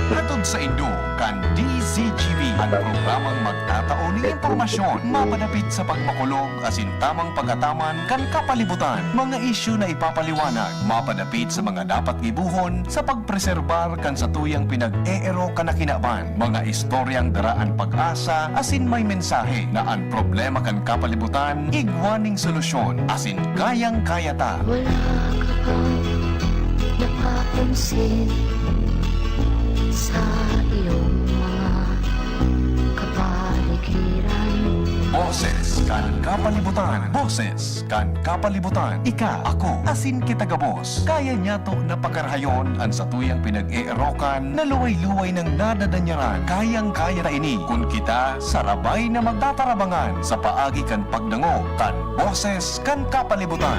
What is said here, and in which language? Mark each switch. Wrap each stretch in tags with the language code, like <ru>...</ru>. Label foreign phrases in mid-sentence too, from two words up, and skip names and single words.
<bik>Hatod sa Indo, kan DZGB ang programang magtataon ng impormasyon, mapadapit sa pagmakulog, asin tamang pagkataman, kan kapalibutan, mga isyu na ipapaliwanag, mapadapit sa mga dapat gibuhon, sa pagpreserbar kan sa tuyang pinag-eero kanakinaban, mga istoryang daraan pag-asa, asin may mensahe na ang problema kan kapalibutan, igwaning solusyon, asin kayang-kaya ta.</bik> <tl>Wala ka bang napapansin sa iyong mga kapaligiran?</tl> <bik>Boses kan kapalibutan. Boses kan kapalibutan. Ika, ako, asin kita gabos. Kaya niya to napakarahayon ang sa tuyang pinag-eerokan na luway-luway ng nadadanyaran. Kayang-kaya ta ini kung kita sarabay na magtatarabangan sa paagi kan pagdango kan boses kan kapalibutan.</bik>